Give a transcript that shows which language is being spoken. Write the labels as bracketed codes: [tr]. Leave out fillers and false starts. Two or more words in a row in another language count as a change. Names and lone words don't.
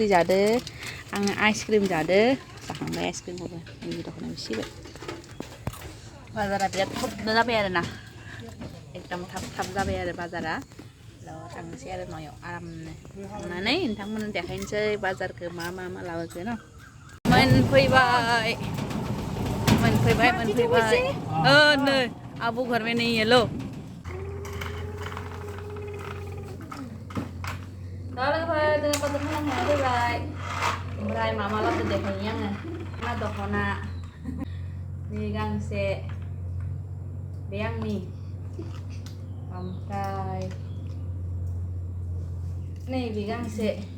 [brx] जादो आङो आइसक्रिम जादो जाखांबाय आइसक्रिमखौबो नैबे दख'ना सिबाय बाजारा बिराद थबनो जाबाय आरोना एकदम थाब जाबाय आरो बाजारा थांनोसै आरो न'आव आरामनो थांनानै नोंथांमोननो देखायनोसै बाजारखौ मा लाबोखो न' मोनफैबाय नै आबू [hi] घर में नहीं है लो [brx] जोङो बाजार खालामनाया फैबाय ओमफ्राय मा लाबोदो देखायनि आङो मा दख'ना नै गांसे बे आंनि ओमफ्राय नैबे गांसे